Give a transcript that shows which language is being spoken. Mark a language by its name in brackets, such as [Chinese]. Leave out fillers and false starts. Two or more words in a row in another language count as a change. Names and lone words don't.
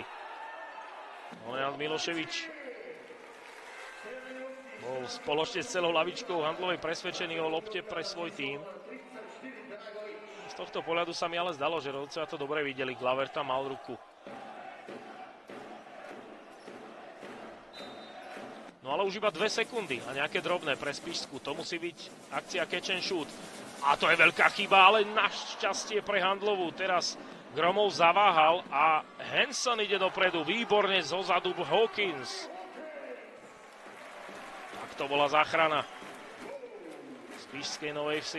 [Slovak] Leonard Miloševič bol spoločne s celou lavičkou Handlovej presvedčený o lopte pre svoj tím. Z tohto pohľadu sa mi ale zdalo, že rodcovia to dobre videli. Glover tam mal ruku. No ale už iba 2 sekundy a nejaké drobné pre Spišsku. To musí byť akcia [English] catch and shoot. [Slovak] A to je veľká chyba, ale našťastie pre Handlovú. Teraz Gromov zaváhal a Hanson ide dopredu. Výborne zozadu Hawkins. Tak to bola záchrana Spišskej Novej Vsi.